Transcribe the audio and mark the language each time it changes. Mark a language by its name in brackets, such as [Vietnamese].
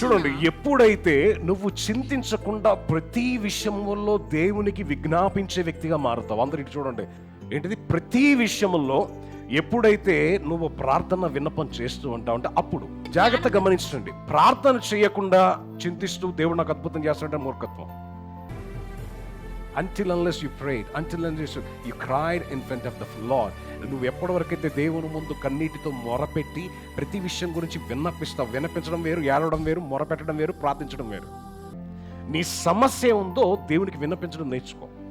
[Telugu] చూడండి, ఎప్పుడైతే నువ్వు చింతించకుండా ప్రతి విషయంలో దేవునికి విజ్ఞాపించే వ్యక్తిగా మారుతావు. అందరికి చూడండి ఏంటిది, ప్రతి విషయంలో ఎప్పుడైతే నువ్వు ప్రార్థన విన్నపం చేస్తూ ఉంటావు అంటే అప్పుడు జాగ్రత్త గమనించండి. ప్రార్థన చేయకుండా చింతిస్తూ దేవుడు నాకు అద్భుతం చేస్తాడంటే మూర్ఖత్వం. [English] Until unless you prayed, until unless you cried in front of the Lord, [Telugu] నువ్వు ఎప్పటి వరకైతే దేవుని ముందు కన్నీటితో మొరపెట్టి ప్రతి విషయం గురించి విన్నపిస్తావు. విన్నపించడం వేరు, ఏడవడం వేరు, మొరపెట్టడం వేరు, ప్రార్థించడం వేరు. నీ సమస్య ఉందో దేవునికి విన్నపించడం నేర్చుకో.